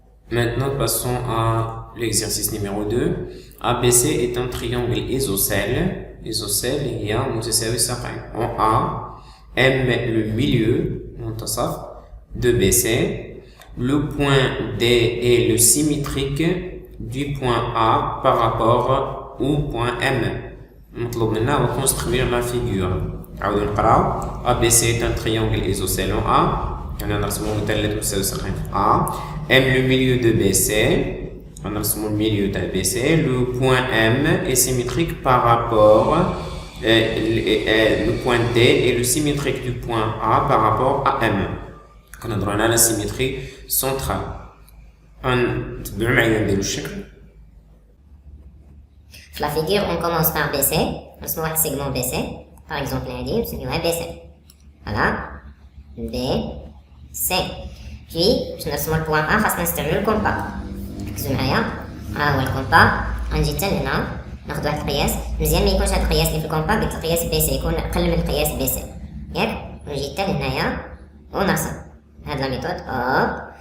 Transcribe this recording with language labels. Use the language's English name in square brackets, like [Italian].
[French] Maintenant passons à l'exercice numéro 2. ABC est un triangle isocèle. [Arabic] Isocèle هي متساوي ساقين. [French] En A, M le milieu, [Arabic] منتصف, [French] de BC. Le point D est le symétrique du point A par rapport au point M. [Arabic] مطلوب منا هو [French] construire la figure. [Arabic] عاودو نقراو. [French] ABC est un triangle isocèle en A. [Arabic] يعني نرسمو مثلث متساوي ساقين في A. [French] M le milieu de BC. [Arabic] نرسمو الميليو تاع BC. [French] Le point M est symétrique par rapport le point D est le symétrique du point A par rapport à M. [Arabic] كنهضرو على [French] la symétrie centrale. [Arabic] نتبعو معايا نديرو الشكل. في [French] la figure on commence par BC. [Arabic] نرسمو واحد segment BC. [French] par exemple [Arabic] هادي نسميوها BC. [French] voilà BC. puis [Arabic] باش نرسمو البوان A خاصنا نستعملو الكومبا. ركزو معايا، ها هو الكومبا. غنجي حتى لهنا ناخد واحد القياس مزيان، ما يكونش هاد القياس اللي في الكومبا قلت القياس بي سي يكون اقل من القياس بي سي، ياك. ونجي حتى لهنايا ونرسم هاد لا ميثود اوب.